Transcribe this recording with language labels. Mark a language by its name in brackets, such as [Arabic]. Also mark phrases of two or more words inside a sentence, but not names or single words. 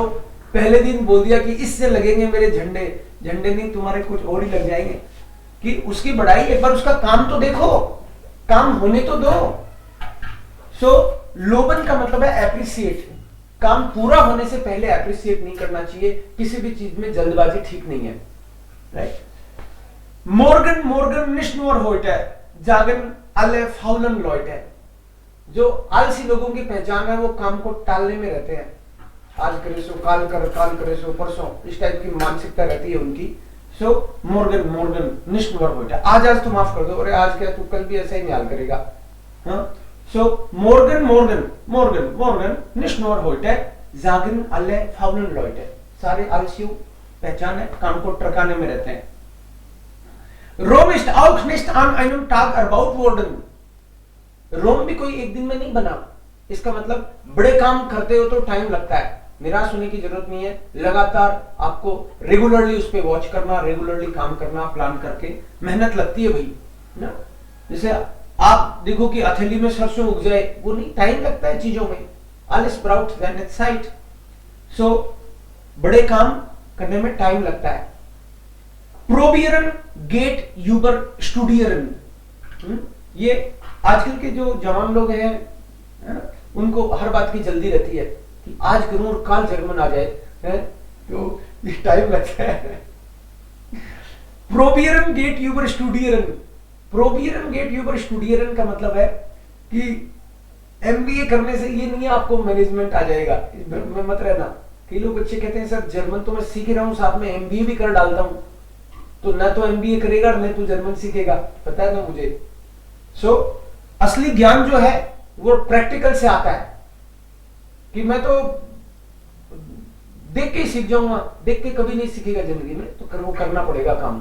[Hindi] पहले दिन बोल दिया कि इससे लगेंगे मेरे झंडे, झंडे नहीं तुम्हारे कुछ और ही लग जाएंगे, कि उसकी बढ़ाई, एक बार उसका काम तो देखो, काम होने तो दो। सो लोबन का मतलब है एप्रिसिएट, काम पूरा होने से पहले एप्रिसिएट नहीं करना चाहिए, किसी भी चीज में जल्दबाजी ठीक नहीं है, राइट। [German] Morgen morgen nicht nur heute sagen alle faulen Leute, [Hindi] जो आलसी लोगों की पहचान है वो काम को टालने में रहते हैं, आज करे सो काल कर, काल करे सो परसों, इस टाइप की मानसिकता रहती है उनकी। सो [German] Morgen morgen nicht nur heute, [Hindi] आज तो माफ कर दो, और आज क्या तू कल भी ऐसा ही न्याल करेगा। [German] हाँ, सो Morgen morgen morgen morgen nicht nur heute sagen alle faulen Leute, [Hindi] सारे आलसियों पहचान है, काम को टरकाने में रहते हैं। [German] रोम ist auch nicht an einem Tag erbaut worden, [Hindi] रोम भी कोई एक दिन में नहीं बना। इसका मतलब बड़े काम करते हो तो टाइम लगता है, निराश होने की जरूरत नहीं है, लगातार आपको रेगुलरली उस पे वॉच करना, रेगुलरली काम करना, प्लान करके मेहनत लगती है भाई ना। जैसे आप देखो कि हथेली में सरसों उग जाए, वो नहीं, टाइम लगता है चीजों में। [German] Alles braucht seine Zeit, [Hindi] so बड़े काम करने में टाइम लगता है। [German] Probieren geht über studieren, [Hindi] ये आजकल के जो जवान लोग हैं उनको हर बात की जल्दी रहती है कि आज करूं और कल जर्मन आ जाए, तो टाइम लगता है। [German] Probieren geht über studieren, Probieren geht über studieren [Hindi] का मतलब है कि एमबीए करने से ये नहीं है आपको मैनेजमेंट आ जाएगा, इसमें मत रहना। कई लोग बच्चे कहते हैं सर जर्मन तो मैं सीख रहा हूँ, साथ में एमबीए भी कर डालता हूँ, तो ना तो एमबीए करेगा ना तो जर्मन सीखेगा, पता है ना मुझे। सो असली ज्ञान जो है वो प्रैक्टिकल से आता है, कि मैं तो देख के ही सीख जाऊंगा, देख के कभी नहीं सीखेगा जिंदगी में, तो वो करना पड़ेगा काम।